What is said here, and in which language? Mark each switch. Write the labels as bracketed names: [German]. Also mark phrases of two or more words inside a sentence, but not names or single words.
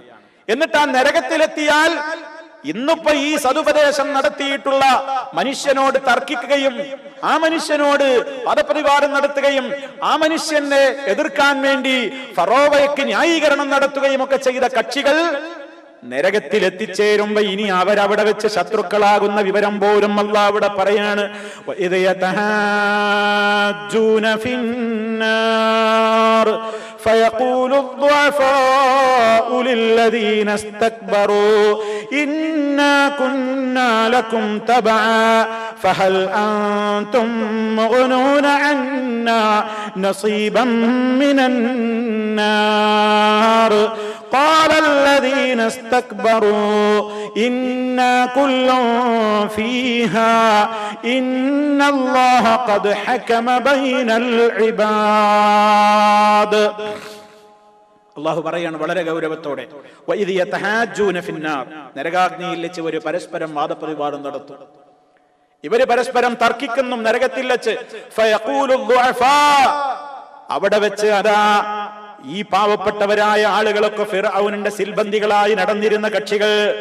[Malayalam] എന്നിട്ട് ആ നരകത്തിലെത്തിയാൽ ഇന്നിപ്പോ ഈ സതുപദേശം നടത്തിയിട്ടുള്ള മനുഷ്യനോട് തർക്കിക്കുകയും ആ മനുഷ്യനോട് പദപ്രതിവാദം നടത്തുകയും ആ മനുഷ്യനെ എതിർക്കാൻ വേണ്ടി ഫറോവയ്ക്ക് ന്യായീകരണം നടത്തുകയും ഒക്കെ ചെയ്ത കക്ഷികൾ നരകത്തിൽ എത്തിച്ചേരുമ്പോ ഇനി അവരവിടെ വെച്ച് ശത്രുക്കളാകുന്ന വിവരം പോലും അല്ലാഹു അവിടെ പറയാണ്. [Arabic] فيقول الضعفاء للذين استكبروا إنا كنا لكم تبعا فهل أنتم مغنون عنا نصيبا من النار قال الذين استكبروا إنا كل فيها إن الله قد حكم بين العباد. [Malayalam] അള്ളാഹു പറയാണ് വളരെ ഗൗരവത്തോടെ, [Arabic] وإذ يتحاجون في النار, [Malayalam] നരകാഗ്നിയിൽ വെച്ച് ഇവർ പരസ്പരം വാദപ്രതിവാദം നടത്തും, ഇവര് പരസ്പരം തർക്കിക്കുന്നു നരകത്തിൽ വെച്ച്. [Arabic] فيقول ضعفاء, [Malayalam] അവിടെ വെച്ച് അതാ ഈ പാവപ്പെട്ടവരായ ആളുകളൊക്കെ ഫിർഔനിന്റെ സിൽബന്ദികളായി നടന്നിരുന്ന കക്ഷികൾ,